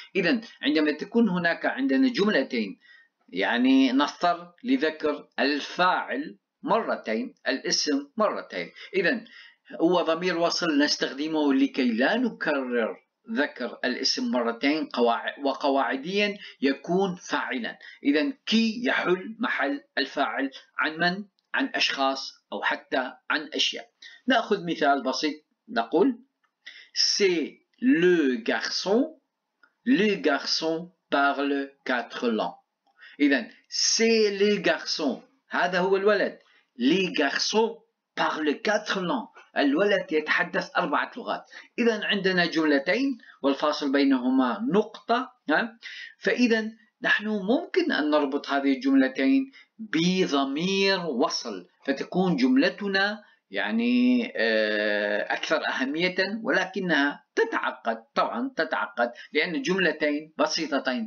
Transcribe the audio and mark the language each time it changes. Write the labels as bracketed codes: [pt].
[ar] إذا عندما تكون هناك عندنا جملتين يعني نضطر لذكر الفاعل مرتين، الاسم مرتين، إذا هو ضمير وصل نستخدمه لكي لا نكرر ذكر الاسم مرتين، وقواعديا يكون فاعلا. إذا كي يحل محل الفاعل عن من؟ عن أشخاص أو حتى عن أشياء. نأخذ مثال بسيط نقول [fr] c'est le garçon parle 4 langues. [ar] إذا [fr] c'est le garçon [ar] هذا هو الولد، [fr] les garçons parlent 4 langues [ar] الولد يتحدث 4 لغات. إذا عندنا جملتين والفاصل بينهما نقطة، فإذا نحن ممكن أن نربط هذه الجملتين بضمير وصل فتكون جملتنا يعني أكثر أهمية، ولكنها تتعقد طبعا تتعقد لأن الجملتين بسيطتين.